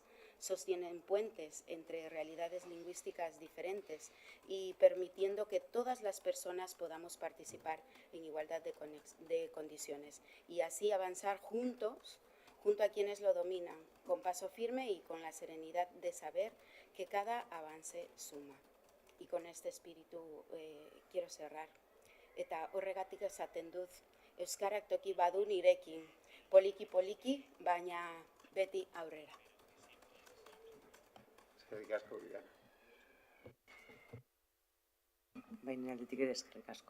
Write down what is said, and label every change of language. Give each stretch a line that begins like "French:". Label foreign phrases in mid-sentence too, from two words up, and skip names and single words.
Spanish: Sostienen puentes entre realidades lingüísticas diferentes y permitiendo que todas las personas podamos participar en igualdad de condiciones y así avanzar juntos, junto a quienes lo dominan, con paso firme y con la serenidad de saber que cada avance suma. Y con este espíritu quiero cerrar.
Basque: Eta horregatik esaten dut, euskarak toki badu nirekin, poliki-poliki, baina beti aurrera. Eskerrik asko, Bibiana. Baina aldetik ere eskerrik asko.